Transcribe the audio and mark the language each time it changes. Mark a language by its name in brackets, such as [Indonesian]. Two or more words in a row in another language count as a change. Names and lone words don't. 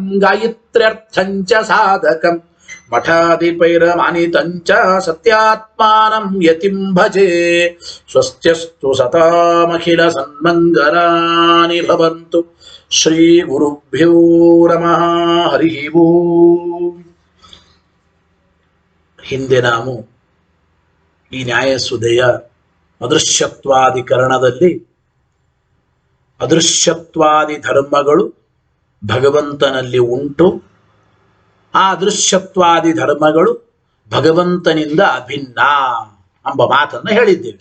[Sanskrit] गायत्र्यर्थं च साधकम् मठादिपैरमानितं च सत्यात्मानं यतिं भजे स्वस्त्यस्तु सतामखिलसन्मङ्गलानि भवन्तु श्रीगुरुभ्यो नमः हरिः ಓಂ [Kannada] ಹಿಂದೆ ನಾವು ಈ ನ್ಯಾಯಸುಧೆಯ ಅದೃಶ್ಯತ್ವಾದಿಕರಣದಲ್ಲಿ ಅದೃಶ್ಯತ್ವಾದಿ ಧರ್ಮಗಳು ಭಗವಂತನಲ್ಲಿ ಉಂಟು, ಆ ಅದೃಶ್ಯತ್ವಾದಿ ಧರ್ಮಗಳು ಭಗವಂತನಿಂದ ಅಭಿನ್ನ ಎಂಬ ಮಾತನ್ನು ಹೇಳಿದ್ದೇವೆ.